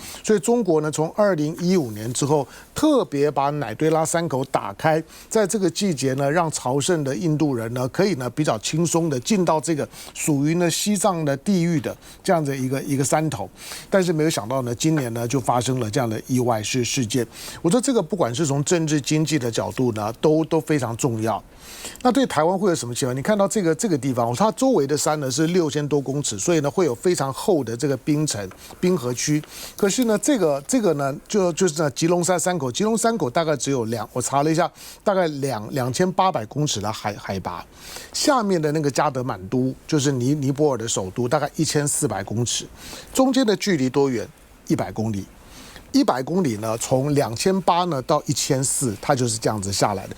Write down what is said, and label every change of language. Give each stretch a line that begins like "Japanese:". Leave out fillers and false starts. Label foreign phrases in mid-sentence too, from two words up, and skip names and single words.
Chinese: 所以中國呢從2015年之後，特別把乃對拉山口打開，在這個季節呢，讓朝聖的印度人呢可以呢比較輕鬆的進到這個屬於呢西藏的地域的這樣的一個山頭。但是沒有想到呢，今年呢就發生了這樣的意外事件。我說這個不管是從政治經濟的角度呢，都非常重要。那對台灣會有什麼情況？你看到這個地方，它周圍的山呢是6000多公尺，所以呢會有非常厚的這個冰層、冰河區。可是呢，這個呢就是呢吉隆山口，吉隆山口大概只有我查了一下，大概2800公尺的海拔。下面的那個加德滿都就是尼泊爾的首都，大概1400公尺，中間的距離多遠？100公里。100公里呢，從2800呢到1400，它就是這樣子下來的。